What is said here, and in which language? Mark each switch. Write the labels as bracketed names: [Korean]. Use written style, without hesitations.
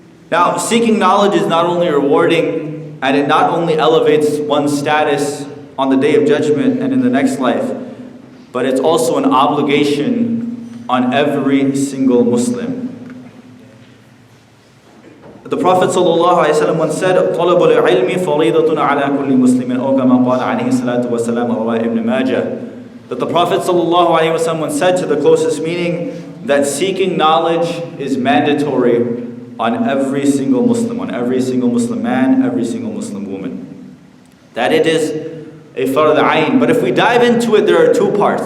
[English] Now, seeking knowledge is not only rewarding, and it not only elevates one's status on the Day of Judgment and in the next life, but it's also an obligation on every single Muslim. The Prophet ﷺ once said, [Arabic] طَلَبُ الْعِلْمِ فَرِيضَةٌ عَلَى كُلِّ مُسْلِمٍ أَوْ كَمَا قَالَ عَلَيْهِ الصَّلَاةُ وَالسَّلَامُ رَوَاهُ Ibn Majah. [English] That the Prophet ﷺ once said, to the closest meaning, that seeking knowledge is mandatory on every single Muslim, on every single Muslim man, every single Muslim woman. That it is a fard ayn. But if we dive into it, there are two parts.